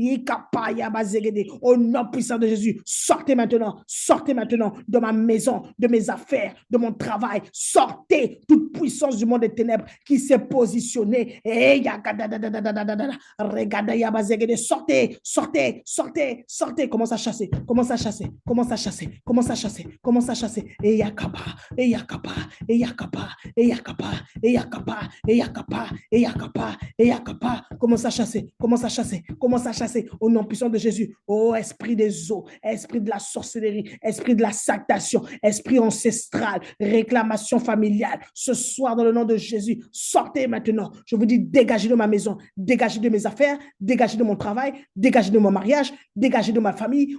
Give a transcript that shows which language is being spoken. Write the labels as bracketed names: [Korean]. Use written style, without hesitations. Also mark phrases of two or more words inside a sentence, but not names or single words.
[French] Au nom puissant de Jésus, sortez maintenant de ma maison, de mes affaires, de mon travail. Sortez sortez, toute puissance du monde des ténèbres qui s'est positionnée. Sortez, sortez, sortez, sortez. Commence à chasser, commence à chasser, commence à chasser, commence à chasser, commence à chasser. Et yakapa, et yakapa, et yakapa, et yakapa, et yakapa, et yakapa, et yakapa, et yakapa. Commence à chasser, commence à chasser, commence à chasser au nom puissant de Jésus. Oh, esprit des eaux, esprit de la sorcellerie, esprit de la sactation, esprit ancestral, réclamation familiale. Ce soir, dans le nom de Jésus, sortez maintenant. Je vous dis, dégagez de ma maison, dégagez de mes affaires, dégagez de mon travail, dégagez de mon mariage, dégagez de ma famille.